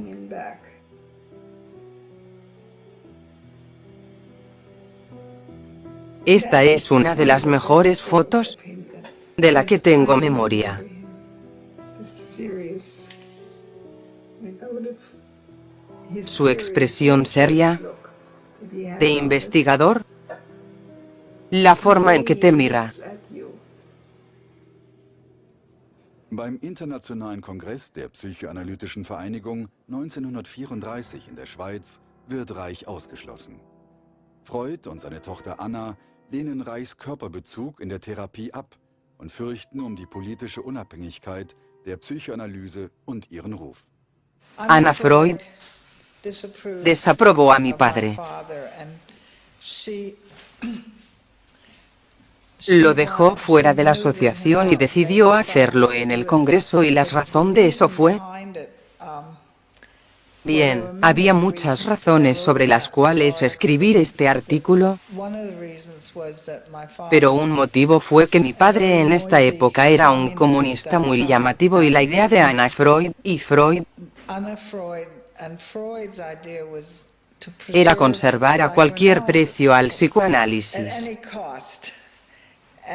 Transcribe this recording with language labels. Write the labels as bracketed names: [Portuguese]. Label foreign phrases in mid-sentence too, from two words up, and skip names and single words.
[Spanish] Esta es una de las mejores fotos de la que tengo memoria. Su expresión seria, de investigador, la forma en que te mira. [German] Beim Internationalen Kongress der Psychoanalytischen Vereinigung 1934 in der Schweiz wird Reich ausgeschlossen. Freud und seine Tochter Anna lehnen Reichs Körperbezug in der Therapie ab und fürchten um die politische Unabhängigkeit der Psychoanalyse und ihren Ruf. [Spanish] Anna Freud desaprobó a mi padre. Lo dejó fuera de la asociación y decidió hacerlo en el Congreso, y la razón de eso fue... Bien, había muchas razones sobre las cuales escribir este artículo, pero un motivo fue que mi padre en esta época era un comunista muy llamativo, y la idea de Anna Freud y Freud era conservar a cualquier precio al psicoanálisis.